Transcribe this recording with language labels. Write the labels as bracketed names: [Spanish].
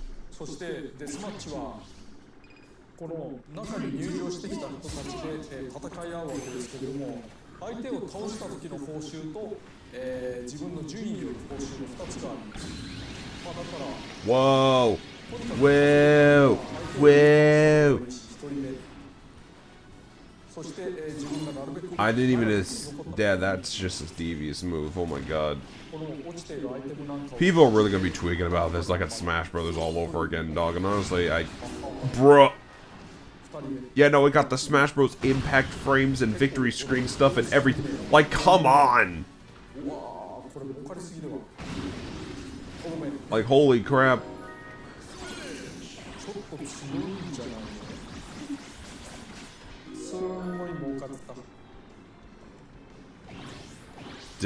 [Japanese] そしてデスマッチはこの中に入場してきた人たちで戦い合うわけですけれども、相手を倒した時の報酬と、自分の順位による報酬の2つがある。まあだから [English] Whoa. Whoa. Whoa. [Japanese] そして自分がなるべく [English] I didn't even. Yeah, that's just a devious move. Oh my god. [Japanese] この落ちているアイテムなんかを [English] People are really gonna be tweaking about this like it's Smash Brothers all over again, dog. And honestly, bruh. Yeah, no, we got the Smash Bros. Impact frames and victory screen stuff and everything. Like, come on! [Japanese] うわーこれ儲かりすぎだわ。この目 [English] Like, holy crap. [Japanese] ちょっと強いんじゃないの。すごい儲かった。